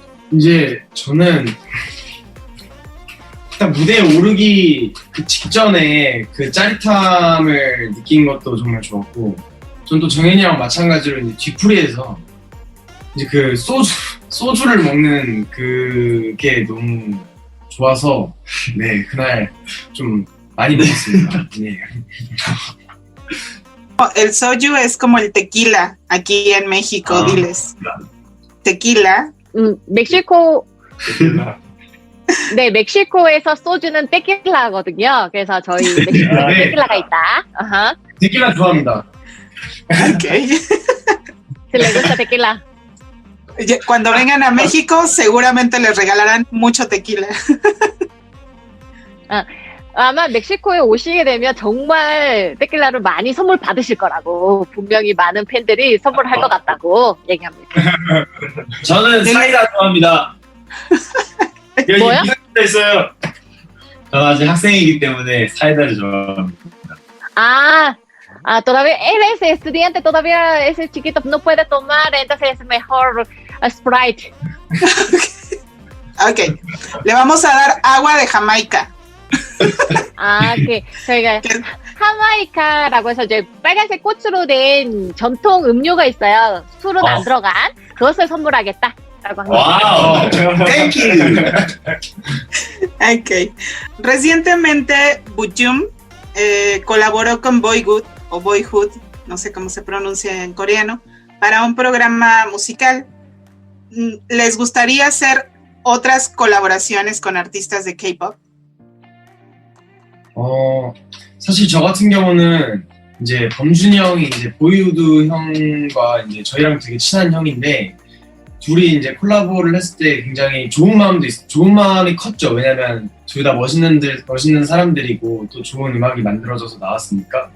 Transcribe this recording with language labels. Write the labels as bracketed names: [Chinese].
[Korean] 이제 저는 일단 무대에 오르기 그 직전에 그 짜릿함을 느낀 것도 정말 좋았고, 전 또 정현이랑 마찬가지로 이제 뒤풀이에서 이제 그 소주를 먹는 그게 너무 좋아서, 네, 그날 좀 많이 먹었습니다. 네. [Spanish] El soju es como el tequila aquí en México, diles. Tequila. [Korean] 멕시코 네, 멕시코에서 소주는 테킬라거든요. 그래서 저희 멕시코에 네. 테킬라가 있다. 아하. 데킬라 좋아합니다. [English] Ok. [Spanish] Si les gusta tequila. Cuando vengan a México, seguramente les regalarán mucho tequila. [Korean] 아마 멕시코에 오시게 되면 정말 테킬라를 많이 선물 받으실 거라고, 분명히 많은 팬들이 선물할 것 같다고 얘기합니다. 저는 사이다 좋아합니다. 여기 뭐요? 이상도 있어요. 저는 아직 학생이기 때문에 사이다를 좋아합니다. [Spanish] Todavía él es estudiante, todavía es chiquito, no puede tomar, entonces es mejor Sprite. Ok. Le vamos a dar agua de Jamaica. [Korean] 그 저희가 하마이카라고 해서 이제 빨간색 꽃으로 된 전통 음료가 있어요. 술은 안 들어간 그것을 선물하겠다라고 합니다. [English] 와우, 땡큐. Ok. [Spanish] Recientemente, Bujum colaboró con Boyhood, o Boyhood, no sé cómo se pronuncia en coreano, para un programa musical. ¿Les gustaría hacer otras colaboraciones con artistas de K-pop? [Korean] 사실 저 같은 경우는 이제 범준이 형이 이제 보이우드 형과 이제 저희랑 되게 친한 형인데, 둘이 이제 콜라보를 했을 때 굉장히 좋은 마음이 컸죠. 왜냐면 둘 다 멋있는 사람들이고 또 좋은 음악이 만들어져서 나왔으니까.